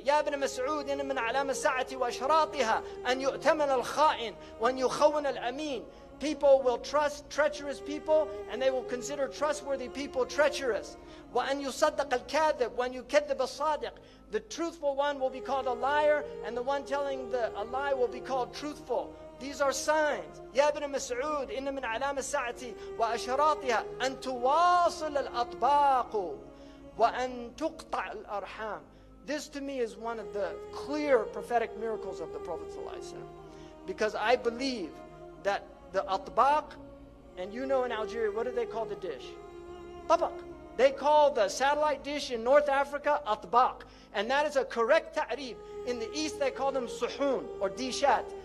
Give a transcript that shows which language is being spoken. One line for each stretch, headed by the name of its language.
Arabic: يَا ابْنَ مَسْعُودٍ مِنْ عَلَامَ السَّاعَةِ وَأَشْرَاطِهَا أَنْ يُؤْتَمَنَ الْخَائِنِ وَأَنْ يُخَوَّنَ الْأَمِينَ.
English: People will trust treacherous people, and they will consider trustworthy people treacherous.
Arabic: وَأَنْ يُصَدَّقَ الْكَاذِبُ وَأَنْ يُكَذِّبَ الصَّادِقُ.
English: The truthful one will be called a liar, and the one telling a lie will be called truthful. These are signs.
Arabic: يا ابن مسعود إن من علام الساعة وأشراطها أن تواصل الأطباق وأن تقطع الأرحام.
English: This to me is one of the clear prophetic miracles of the Prophet ﷺ. Because I believe that the atbaq, and you know in Algeria, what do they call the dish? Tabaq. They call the satellite dish in North Africa atbaq. And that is a correct ta'rif. In the East they call them suhoon or dishat.